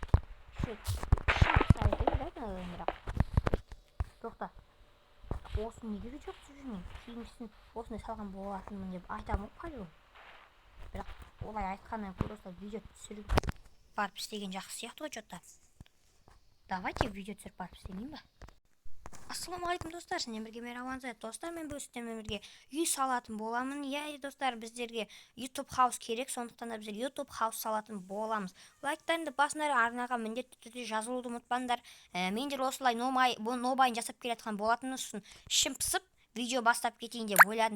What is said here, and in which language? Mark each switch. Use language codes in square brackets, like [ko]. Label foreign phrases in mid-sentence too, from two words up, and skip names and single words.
[kk] Бірақ тоқта, осы неге видео түсіріп жүрмін? Кейінгісін осындай салған болатынмын деп айтамын ғой. Бірақ олай айтқаннан көрі осылай видео түсіріп барып істеген жақсы сияқты ғой что-то. Давайте видео түсіріп барып істемейін ба? Ассалаумағалейкум достар, сіздермен бірге Мерауанза. Достар, мен сіздермен бірге үй салатын боламын. Иә, достар, біздерге YouTube House керек, сондықтан да біздер YouTube House салатын боламыз. Лайктарыңды басыңдар, арнаға міндетті түрде жазылуды ұмытпаңдар. Мендер осылай нобайын жасап келе жатқан болатын, сосын ішім пысып видео бастап кетейін деп ойладым.